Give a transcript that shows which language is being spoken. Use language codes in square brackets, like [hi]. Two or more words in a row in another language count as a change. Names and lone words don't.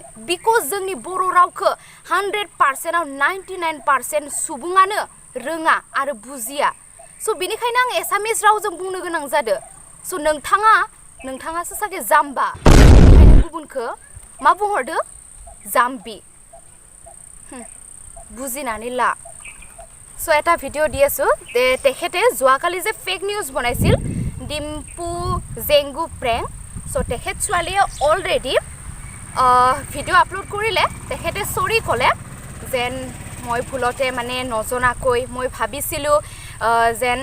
[brx] बिकज जोंनि बर' रावखौ 100%आव 99% सुबुङानो रोङा आरो बुजिया. स' बेनिखायनो आं एसामिस रावजों बुंनो गोनां जादों. स' नोंथाङासो सागे जाम्बा. बेनिखायनो गुबुनखौ मा बुंहरदो जाम्बि. बुजिनानै ला. [as] सो এটা ভিডিঅ' দি আছোঁ তেখেতে যোৱাকালি যে [en] fake news [as] বনাইছিল ডিম্পু জেংগু প্ৰেংক. চ' তেখেত ছোৱালীয়ে অলৰেডি ভিডিঅ' আপলোড কৰিলে. তেখেতে চৰি ক'লে যেন মই ভুলতে মানে নজনাকৈ মই ভাবিছিলোঁ যেন